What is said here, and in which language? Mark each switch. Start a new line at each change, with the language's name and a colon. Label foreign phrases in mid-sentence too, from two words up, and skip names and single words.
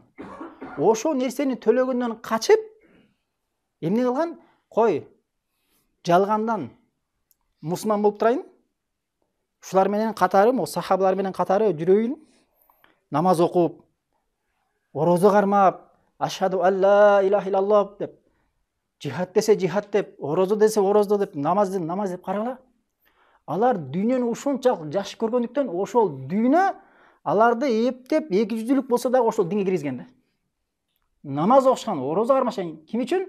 Kyrgyz: Ошол нерсени төлөгөндөн качып эмне кылган? Кой, жалгандан мусулман болуп турайын. Ушулар менен катары, сахабалар менен катары жүрөйүн. Намаз окуп, орозо кармап,
Arabic: أشهد أن لا إله إلا الله
Kyrgyz: деп, жихад десе жихад деп, орозо десе орозо деп, намаз деп карагыла. Алар дүйнөнү ушунчалык жакшы көргөндүктөн ошол дүйнө аларды эптеп эки жүздүүлүк болсо дагы ошол динге киргизген да. Намаз окушкан, орозо кармашкан ким үчүн?